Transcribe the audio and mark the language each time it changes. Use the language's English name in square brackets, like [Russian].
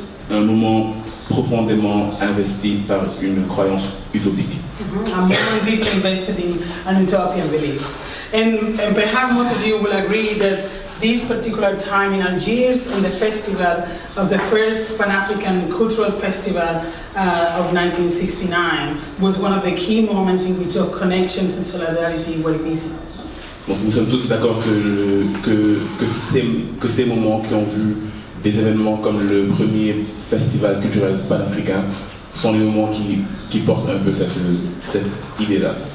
[French] Un moment profondément investi par une croyance utopique. [English] A moment deeply invested in an utopian belief. And perhaps most of you will agree that this particular time in Algiers and the festival of the first Pan-African Cultural Festival of 1969 was one of the key moments in which our connections and solidarity were visible. [French] Donc nous sommes tous d'accord que ces moments qui ont vu des événements comme le premier festival culturel panafricain sont les moments qui portent un peu cette idée-là.